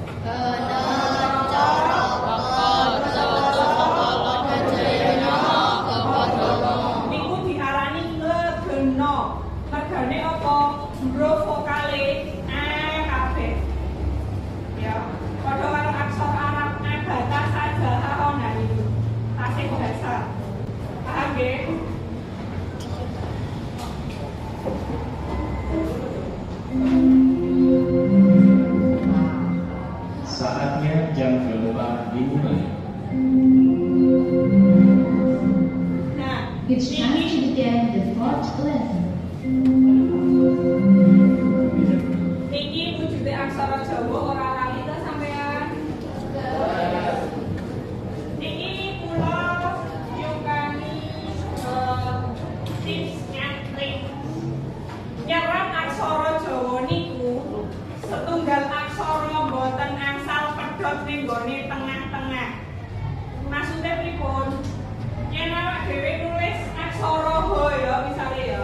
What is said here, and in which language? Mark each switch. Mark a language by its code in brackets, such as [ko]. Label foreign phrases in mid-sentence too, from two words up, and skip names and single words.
[jv] Niku diarani legena. Legane apa? Huruf vokale kabeh. Ya, padha karo aksara Arab abata saja ana niku. Tasih dasar. Paham nggih? [id] Saatnya jam berubah dimulai. [jv] Nah, [en] It's time to begin the fourth lesson. [jv] niki wujude aksara Jawa ora lali ta sampean? Niki kula yukani [en] tips and trik. [jv] Nyerat aksara Jawa niku setunggal aksara boten angsal pedhot ning gone tengah-tengah. [id] Maksudnya pripun? [jv] Yen awak dhewe nulis aksara ho ya misale ya.